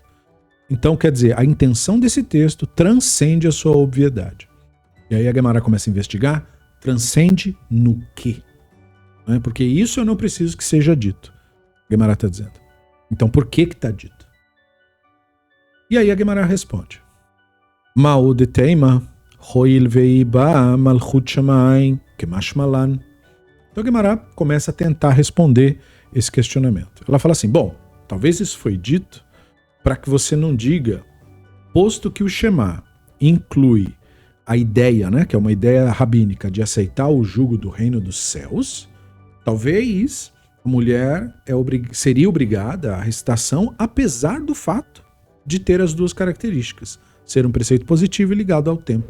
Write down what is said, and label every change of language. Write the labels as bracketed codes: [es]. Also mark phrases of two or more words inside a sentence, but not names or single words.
[pt] Então, quer dizer, a intenção desse texto transcende a sua obviedade. E aí a Guemará começa a investigar Transcende no quê? Né? Porque isso eu não preciso que seja dito. A Guemará está dizendo. Então por que está dito? E aí a Guemará responde. [arc] מהו דתימא הואיל ואית בה מלכות שמים קא משמע לן. [pt] Então a Guemará começa a tentar responder esse questionamento. Ela fala assim, bom, talvez isso foi dito para que você não diga, posto que o Shema inclui a ideia, né, que é uma ideia rabínica de aceitar o jugo do reino dos céus, talvez a mulher seria obrigada à recitação, apesar do fato de ter as duas características, ser um preceito positivo e ligado ao tempo.